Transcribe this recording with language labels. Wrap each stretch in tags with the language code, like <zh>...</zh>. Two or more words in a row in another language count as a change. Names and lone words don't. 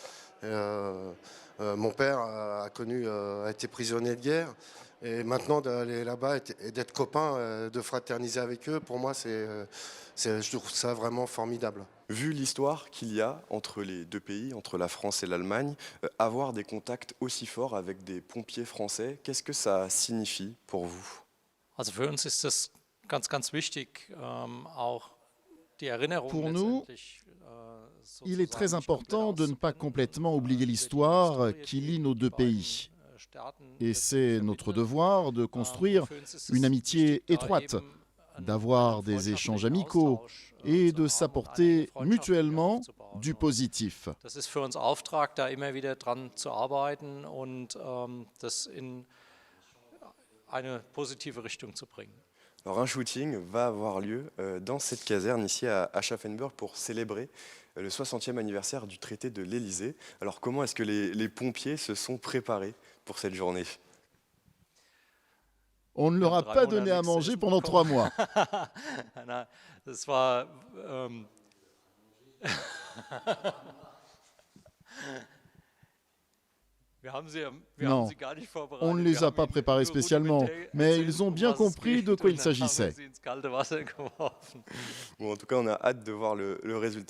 <fr>Mon père a été prisonnier de guerre, et maintenant d'aller là-bas et d'être copain, de fraterniser avec eux, pour moi je trouve ça vraiment formidable. Vu l'histoire qu'il y a entre les deux pays, entre la France et l'Allemagne, avoir des contacts aussi forts avec des pompiers français, qu'est-ce que ça signifie pour vous?</fr> <de>Also für uns ist das ganz, ganz wichtig, auch die Erinnerung</de> <fr>Pour nous,</fr> <de>letztendlich,</de> <fr>il est très important de ne pas complètement oublier l'histoire qui lie nos deux pays. Et c'est notre devoir de construire une amitié étroite, d'avoir des échanges amicaux et de s'apporter mutuellement du positif.</fr> <de>Das ist für uns Auftrag, da immer wieder dran zu arbeiten und das in eine positive Richtung zu bringen.</de> <fr>Alors un shooting va avoir lieu dans cette caserne ici à Aschaffenburg pour célébrer le 60e anniversaire du traité de l'Élysée. Alors comment est-ce que les pompiers se sont préparés pour cette journée? On ne leur a pas donné à manger pendant 3 mois.</fr> <de>Das war</de> <fr>Non, on ne les a pas préparés spécialement, mais ils ont bien compris de quoi il s'agissait. Bon, en tout cas, on a hâte de voir le résultat.</fr>